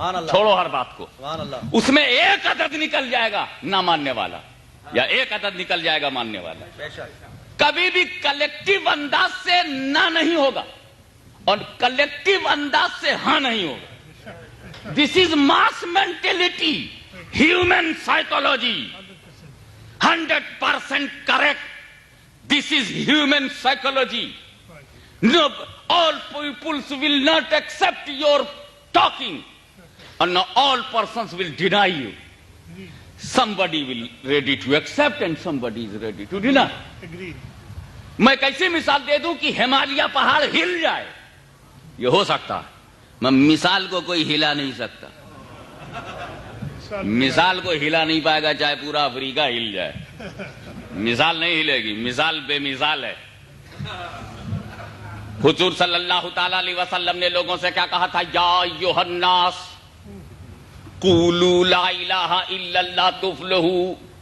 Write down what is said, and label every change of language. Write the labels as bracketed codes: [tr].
[ur] چھوڑو ہر بات کو، اس میں ایک عدد نکل جائے گا نہ ماننے والا، یا ایک عدد نکل جائے گا ماننے والا، کبھی بھی کلیکٹیو انداز سے نہ نہیں ہوگا اور کلیکٹیو انداز سے ہاں نہیں ہوگا، [en] This is mass mentality, human psychology, 100% correct. This is human psychology. No, all peoples will not accept your talking, and no, all persons will deny you. Somebody will ready to accept and somebody is ready to deny. Agreed. [ur] میں کیسے مثال دے دوں کہ ہمالیہ پہاڑ ہل جائے، یہ ہو سکتا ہے، میں مثال کو کوئی ہلا نہیں سکتا، مثال کو ہلا نہیں پائے گا چاہے پورا افریقہ ہل جائے، مثال نہیں ہلے گی، مثال بے مثال ہے۔ حضور صلی اللہ تعالی علیہ وسلم نے لوگوں سے کیا کہا تھا، [ar] یا ایھا الناس قولوا لا الہ الا اللہ تفلحوا،